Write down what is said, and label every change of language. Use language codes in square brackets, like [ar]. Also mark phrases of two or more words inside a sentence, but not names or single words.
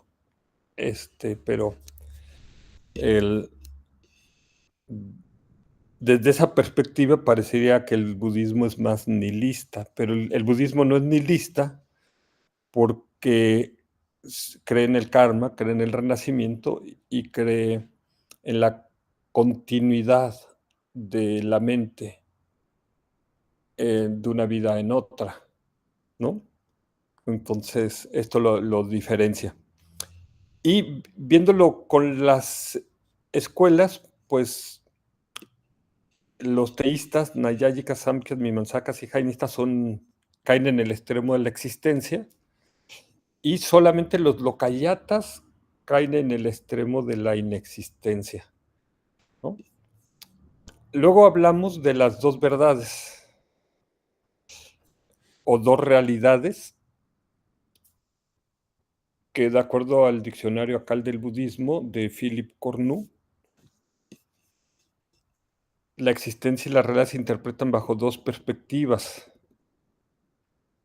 [es] Pero desde esa perspectiva parecería que el budismo es más nihilista, pero el budismo no es nihilista porque cree en el karma, cree en el renacimiento y cree en la continuidad de la mente de una vida en otra, ¿no? Entonces, esto lo diferencia. Y viéndolo con las escuelas, pues los teístas, nayáyicas, samkhyatas, mimamsakas y jainistas caen en el extremo de la existencia y solamente los lokayatas caen en el extremo de la inexistencia, ¿no? Luego hablamos de las 2 verdades o 2 realidades que, de acuerdo al diccionario Akal del budismo de Philip Cornu, la existencia y la realidad se interpretan bajo 2 perspectivas.